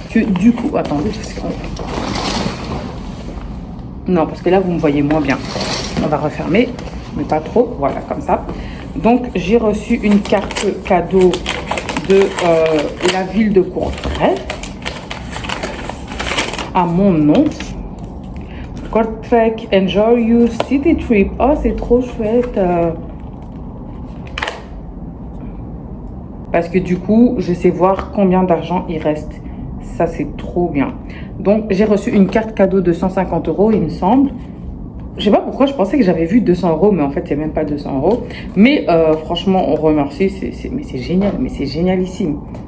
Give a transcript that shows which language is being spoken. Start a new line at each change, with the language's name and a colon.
French: Que du coup, attendez, parce que... Non, parce que là, vous me voyez moins bien. On va refermer, mais pas trop. Voilà, comme ça. Donc, j'ai reçu une carte cadeau de la ville de Courtrai. À mon nom.
English: Courtrai, enjoy your city trip.
French: Oh, c'est trop chouette. Parce que du coup, je sais voir combien d'argent il reste. Ça, c'est trop bien. Donc, j'ai reçu une carte cadeau de 150 €, il me semble. Je sais pas pourquoi, je pensais que j'avais vu 200 €, mais en fait, il n'y a même pas 200 €. Mais franchement, on remercie. Mais c'est génial, mais c'est génialissime.